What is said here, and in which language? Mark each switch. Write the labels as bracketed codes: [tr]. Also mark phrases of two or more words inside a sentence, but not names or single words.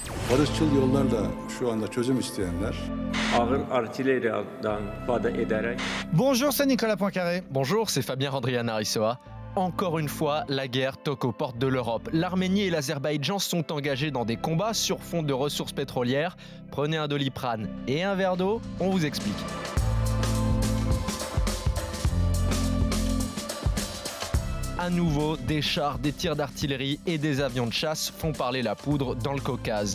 [tr] Barışçıl yollarla şu anda çözüm isteyenler. [az] Ağır artilleriyadan istifadə ederek. [fr] Bonjour, c'est Nicolas Poincaré. Bonjour, c'est Fabien Randrian-Arisoa. Encore une fois, la guerre toque aux portes de l'Europe. L'Arménie et l'Azerbaïdjan sont engagés dans des combats sur fond de ressources pétrolières. Prenez un Doliprane et un verre d'eau, on vous explique. À nouveau, des chars, des tirs d'artillerie et des avions de chasse font parler la poudre dans le Caucase.